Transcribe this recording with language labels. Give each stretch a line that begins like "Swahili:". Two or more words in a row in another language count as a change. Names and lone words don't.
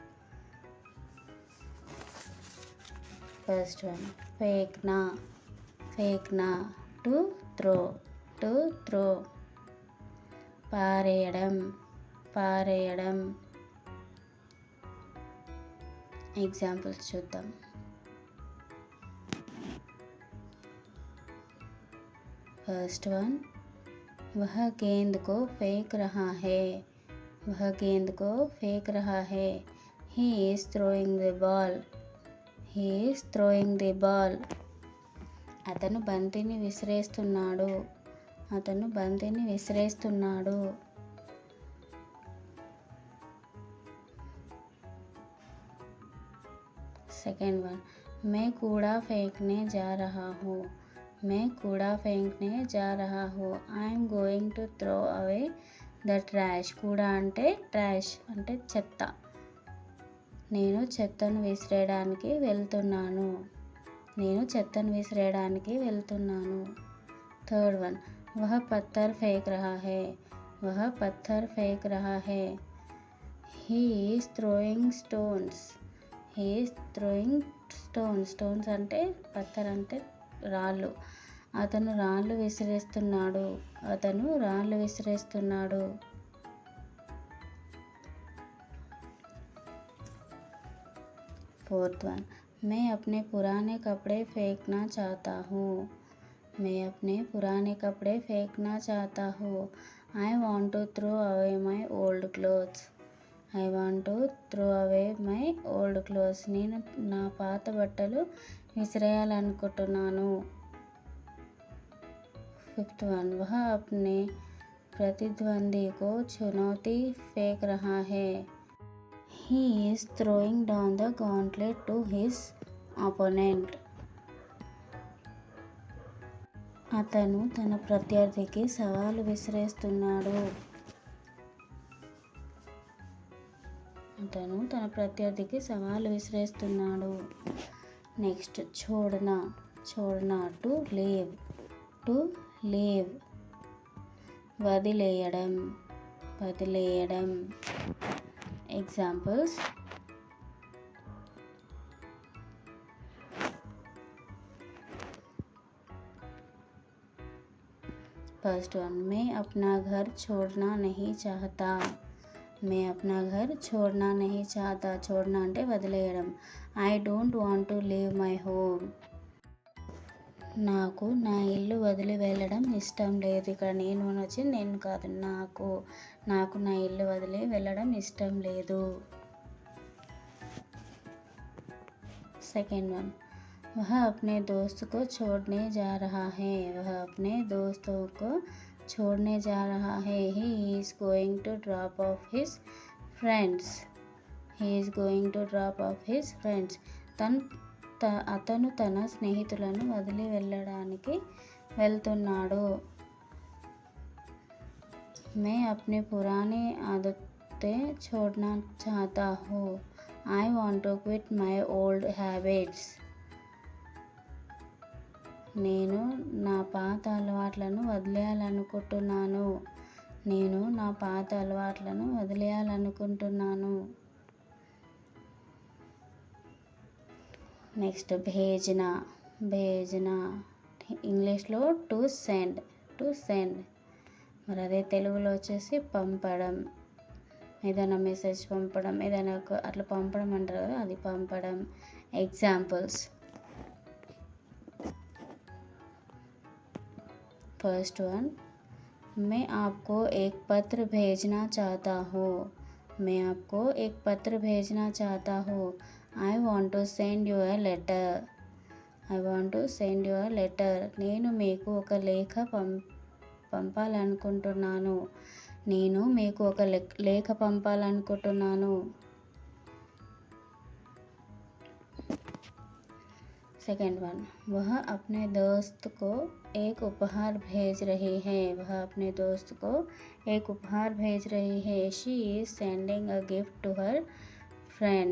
English: first one, ఫేక్నా to throw, పారేయడం.
Telugu: ఎగ్జాంపుల్స్ చూద్దాం.
English: first one,
Hindi: वह गेंद को फेंक रहा है.
English: He is throwing the ball.
Telugu: అతను బంతిని విసిరేస్తున్నాడు.
English: second one,
Hindi: मैं कूड़ा फेंकने जा रहा हूँ.
English: I am going to throw away the trash.
Telugu: కూడా అంటే ట్రాష్ అంటే చెత్త. నేను చెత్తను విసిరేయడానికి వెళ్తున్నాను.
English: third one,
Hindi: वह पत्थर फेंक रहा है.
English: He is throwing stones.
Telugu: Stones అంటే పత్తర్ అంటే రాళ్ళు. అతను రాళ్ళు విసిరేస్తున్నాడు.
English: fourth one,
Hindi: मैं अपने पुराने कपड़े फेंकना चाहता हूँ.
English: I want to throw away my old clothes.
Telugu: నేను నా పాత బట్టలు విసిరేయాలనుకుంటున్నాను.
English: fifth one,
Hindi: वह अपने प्रतिद्वंदी को चुनौती फेंक रहा है.
English: He is throwing down the gauntlet to his opponent.
Telugu: అతను తన ప్రత్యర్థికి సవాలు విసిరేస్తున్నాడు.
English: నెక్స్ట్ छोड़ना to leave, వదిలేయడం.
Telugu: ఎగ్జాంపుల్స్.
English: first one,
Hindi: मैं अपना घर छोड़ना नहीं चाहता.
Telugu: छोड़ना అంటే వదిలేయడం.
English: I don't want to leave my home.
Telugu: నాకు నా ఇల్లు వదిలి వెళ్ళడం ఇష్టం లేదు. ఇక్కడ నేను కాదు, నాకు నా ఇల్లు వదిలి వెళ్ళడం ఇష్టం లేదు.
English: second one,
Hindi: वह अपने दोस्त को छोड़ने जा रहा है.
English: He is going to drop off his friends.
Telugu: అతను తన స్నేహితులను వదిలి వెళ్ళడానికి వెళ్తున్నాడు.
Hindi: मैं अपनी पुरानी आदतें छोड़ना चाहता हूँ.
English: I want to quit my old habits.
Telugu: నేను నా పాత అలవాట్లను వదిలేయాలనుకుంటున్నాను. నెక్స్ట్ భేజనా ఇంగ్లీష్లో
English: to send.
Telugu: మరి అదే తెలుగులో వచ్చేసి పంపడం. ఏదైనా మెసేజ్ పంపడం, ఏదైనా అట్లా పంపడం అంటారు కదా, అది పంపడం. ఎగ్జాంపుల్స్.
English: first one,
Hindi: मैं आपको एक पत्र भेजना चाहता हूँ.
English: I want to send you a letter.
Telugu: నేను మీకు ఒక లేఖ పంపాలనుకుంటున్నాను. నేను మీకు ఒక లేఖ పంపాలనుకుంటున్నాను.
English: second one,
Hindi: वह अपने दोस्त को एक उपहार भेज रही है. वह अपने दोस्त को एक उपहार भेज रही है.
English: she is sending a gift to her friend.